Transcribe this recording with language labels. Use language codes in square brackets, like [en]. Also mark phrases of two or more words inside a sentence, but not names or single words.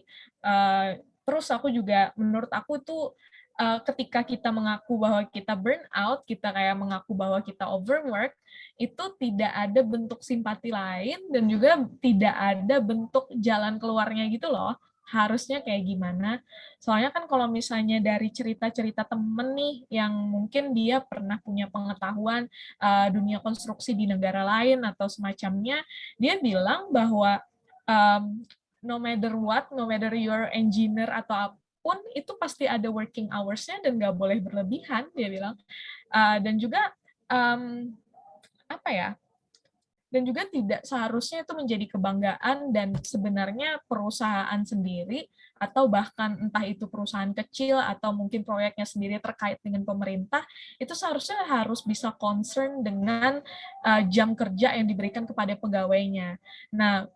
[id] Terus menurut aku tuh ketika kita mengaku bahwa kita [en] burn out, [id] kita kayak mengaku bahwa kita overwork, itu tidak ada bentuk simpati lain dan juga tidak ada bentuk jalan keluarnya gitu loh. Harusnya kayak gimana. Soalnya kan kalau misalnya dari cerita-cerita temen nih yang mungkin dia pernah punya pengetahuan dunia konstruksi di negara lain atau semacamnya, dia bilang bahwa [en] no matter what, no matter your engineer [id] atau apapun, itu pasti ada [en] working hours- [id] nya dan nggak boleh berlebihan, dia bilang. Dan juga apa ya, dan juga tidak seharusnya itu menjadi kebanggaan, dan sebenarnya perusahaan sendiri atau bahkan entah itu perusahaan kecil atau mungkin proyeknya sendiri terkait dengan pemerintah, itu seharusnya harus bisa concern dengan jam kerja yang diberikan kepada pegawainya.